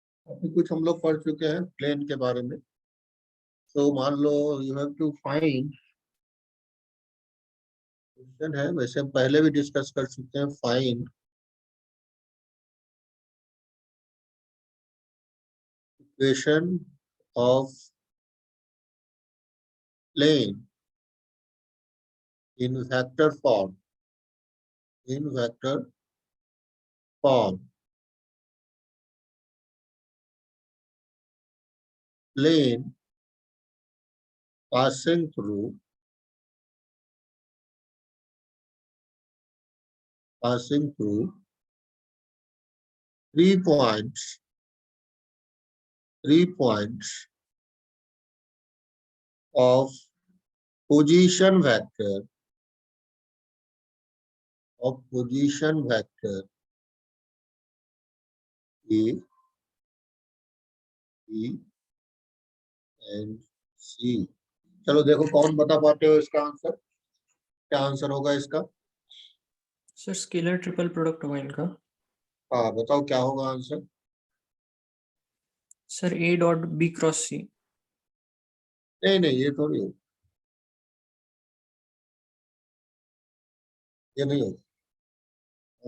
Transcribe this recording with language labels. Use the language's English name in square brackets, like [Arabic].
[Hindi] अभी कुछ हम लोग पढ़ चुके हैं प्लेन के बारे में। तो मान लो [English] you have to find, [Hindi] question है, वैसे हम पहले भी डिस्कस कर चुके हैं, [English] Find equation of plane in vector form, in vector form. Plane passing through, passing through three points, 3 points of position vector, of position vector A, B and C। [Hindi] चलो देखो कौन बता पाते हो इसका आंसर, क्या आंसर होगा इसका। सर स्केलर ट्रिपल प्रोडक्ट होगा इनका। हाँ बताओ क्या होगा answer. Sir A dot B cross C। नहीं नहीं, ये थोड़ी हो, ये नहीं होगा।